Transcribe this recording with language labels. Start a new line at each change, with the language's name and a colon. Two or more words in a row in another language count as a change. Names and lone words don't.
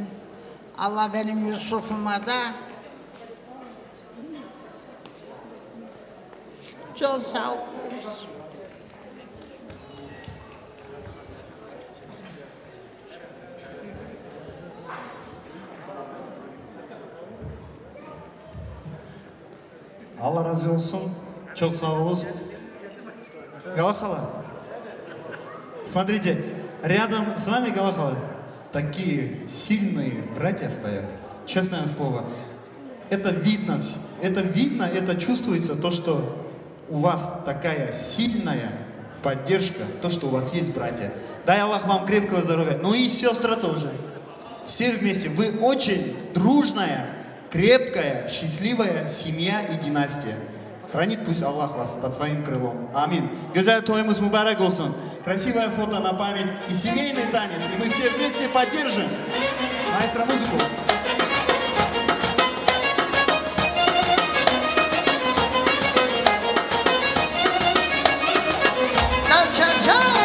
Turkish: Allah benim Yusuf'uma da çok sağ olsun. Allah razı olsun. Çok sağ olun.
Russian: Галахала. Смотрите, рядом с вами Галахала такие сильные братья стоят. Честное слово. Это видно, это чувствуется, то, что у вас такая сильная поддержка, то, что у вас есть братья. Дай Аллах вам крепкого здоровья. Ну и сестры тоже. Все вместе. Вы очень дружная, крепкая, счастливая семья и династия. Хранит пусть Аллах вас под своим крылом. Амин.
Turkish: Güzel toyumuz mübarek olsun.
Russian: Красивое фото на память и семейный танец. И мы все вместе поддержим. Маэстро, музыку. Cha-cha-cha.